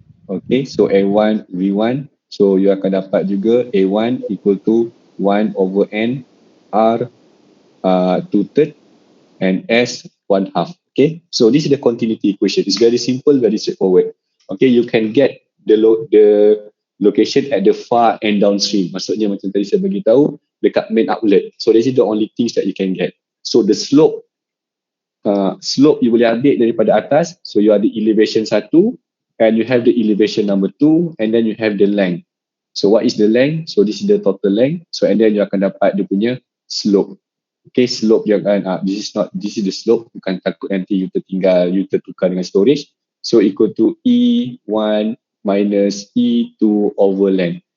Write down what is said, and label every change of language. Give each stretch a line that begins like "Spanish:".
English: Okay, so A1 V1. So you
Malay: akan dapat juga
English: A1 equal to 1 over N R 2/3 and S 1/2. Okay, so this is the continuity equation. It's very simple, very straightforward. Okay, you can get the location at the far end downstream.
Malay: Maksudnya macam tadi saya bagi tahu dekat main outlet.
English: So this is the only things that you can get. So the slope you
Malay: boleh ambil daripada atas.
English: So you ada elevation 1 and you have the elevation number 2 and then you have the length. So what is the length? So this is the total length. So and then you
Malay: akan dapat dia punya
English: slope. Okay, slope yang this is the slope.
Malay: Bukan takut nanti you tertinggal, you tertukar dengan storage.
English: So equal to E1 minus E2 over length.